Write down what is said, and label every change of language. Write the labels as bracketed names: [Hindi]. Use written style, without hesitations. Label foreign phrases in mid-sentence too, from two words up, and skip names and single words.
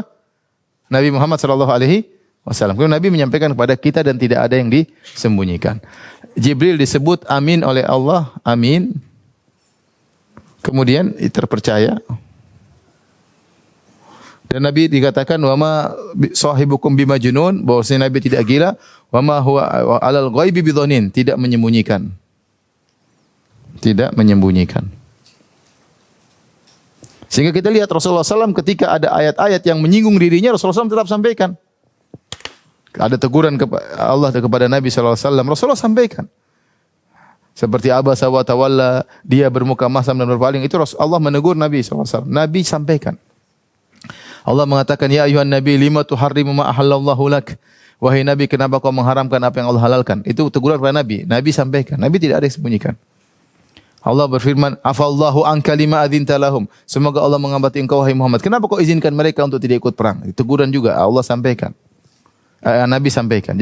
[Indonesian] Nabi Muhammad [Arabic] صلى الله عليه وسلم. [Indonesian] Kemudian Nabi menyampaikan kepada kita dan tidak ada yang disembunyikan. Jibril disebut amin oleh Allah, amin. Kemudian terpercaya. Dan Nabi dikatakan [Arabic] وما صاحبكم بمجنون, [Indonesian] bahwasanya Nabi tidak gila, [Arabic] وما هو على الغيب بضنين, [Indonesian] tidak menyembunyikan. Tidak menyembunyikan. Sehingga kita lihat Rasulullah SAW ketika ada ayat-ayat yang menyinggung dirinya, Rasulullah SAW tetap sampaikan. Ada teguran Allah kepada Nabi SAW, Rasulullah sampaikan. Seperti [Arabic] عبس وتولى, [Indonesian] dia bermuka masam dan berpaling, itu Allah menegur Nabi SAW. Nabi sampaikan. Allah mengatakan, [Arabic] يا أيها النبي لم تحرم ما أحل الله لك. [Indonesian] Wahai Nabi, kenapa kau mengharamkan apa yang Allah halalkan? Itu teguran kepada Nabi. Nabi sampaikan. Nabi tidak ada yang sembunyikan. Allah berfirman, [Arabic] عفا الله عنك لم أذنت لهم. [Indonesian] Semoga Allah mengampuni engkau wahai Muhammad. Kenapa kau izinkan mereka untuk tidak ikut perang? Teguran juga Allah sampaikan. Nabi sampaikan.